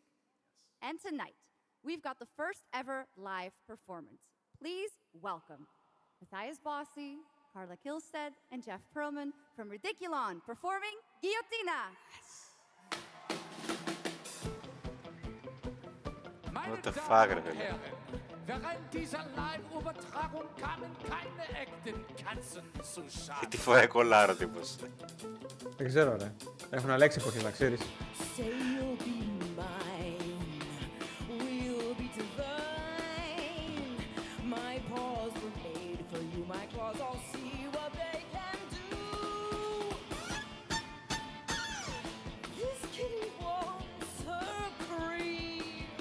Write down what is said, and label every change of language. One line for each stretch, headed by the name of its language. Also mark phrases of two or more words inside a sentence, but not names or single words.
English: And tonight, we've got the first ever live performance. Please welcome Matthias Bossi, Carla Kilstead, and Jeff Perlman from Ridiculon performing Guillotina. What the fuck,
Greek: ρε φίλε.
German: Während dieser Live-Übertragung kamen keine echten Katzen zu Schaden.
Greek: Τι φοράει κολλάρο τύπος. Δεν ξέρω ρε. Έχουν αλλάξει εποχή, να ξέρεις.
English: Say you'll be mine, we'll be divine. My paws were made for you, my claws, I'll see what they can do. This kitty wants her cream.